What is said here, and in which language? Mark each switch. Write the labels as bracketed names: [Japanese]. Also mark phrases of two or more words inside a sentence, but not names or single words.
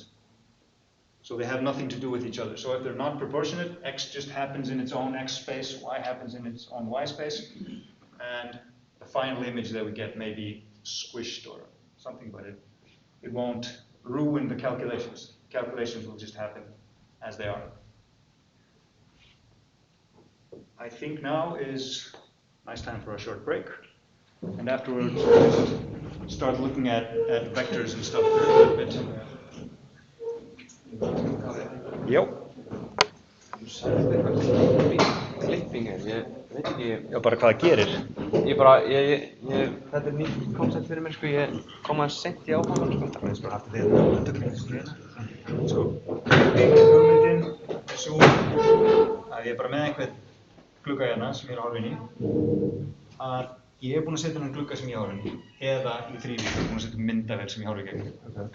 [English] So they have nothing to do with each other. So if they're not proportionate, x just happens in its own x space, y happens in its own y space, and the final image that we get may be squished or something, but it won't ruin the calculations. Calculations will just happen as they are. I think now is a nice time for a short break, and afterwards we'll just start looking at vectors and stuff a little bit. [Icelandic] Jó. Klipping ég veit ekki. Já, bara hvað það gerir. Þetta nýtt koncept fyrir mér, sko, ég kom aðeins seint í áfangan, sko. Það er bara aftur því að undirklipping sko, hugmyndin er svo að ég er bara með einhvern glugga hérna sem ég er að horfa inn í, að ég er búinn að setja inn glugga sem ég horfa inn í, eða í þrývíð, ég er búinn að setja myndavél sem ég horfa í gegn.